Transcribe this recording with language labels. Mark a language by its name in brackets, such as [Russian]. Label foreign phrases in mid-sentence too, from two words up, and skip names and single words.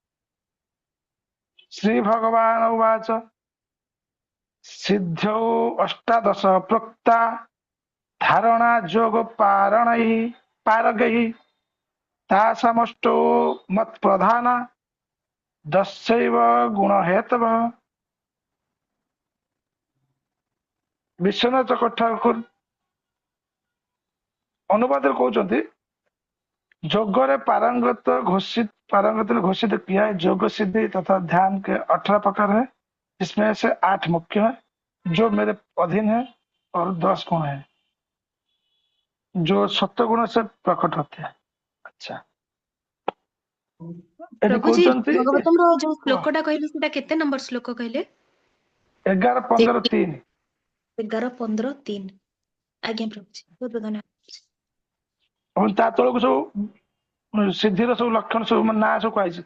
[Sanskrit] ଶ୍ରୀ ଭଗବାନ ଉବାଚ ସିଦ୍ଧ୍ୟौ ଅଷ୍ଟାଦଶ ପ୍ରୋକ୍ତା ଧାରଣା ଯୋଗ ପାରଗୈ ତାସାମଷ୍ଟौ ମତ୍ ପ୍ରଧାନ ଦଶୈବ ଗୁଣ ହେତବ। [Odia] ବିଶ୍ୱନାଥ ଠାକୁର ଅନୁବାଦରେ କହୁଛନ୍ତି ଯୋଗରେ [Hindi] पारंगत घोषित किया है। योग सिद्धि तथा ध्यान के 18 प्रकार है, इसमें से 8 मुख्य है जो मेरे अधीन है और 10 गुण है जो सत्व गुण से प्रकट होते हैं। अच्छा, [Odia] ଏଠି ପ୍ରଭୁଜୀ କହୁଛନ୍ତି ଭାଗବତମର ଯୋଉ କୁହ, ଶ୍ଲୋକଟା କହିଲେ ସେଟା କେତେ ନମ୍ବର ଶ୍ଲୋକ କହିଲେ? 11, 15, 3। 11, 15, 3। ଆଜ୍ଞା ପ୍ରଭୁଜୀ, ବହୁତ ବହୁତ ଧନ୍ୟବାଦ। ଏବଂ ତା ତଳକୁ ସବୁ ସିଦ୍ଧିର ସବୁ ଲକ୍ଷଣ ସବୁ ମାନେ ନାଁ ସବୁ କୁହାଯାଇଛି।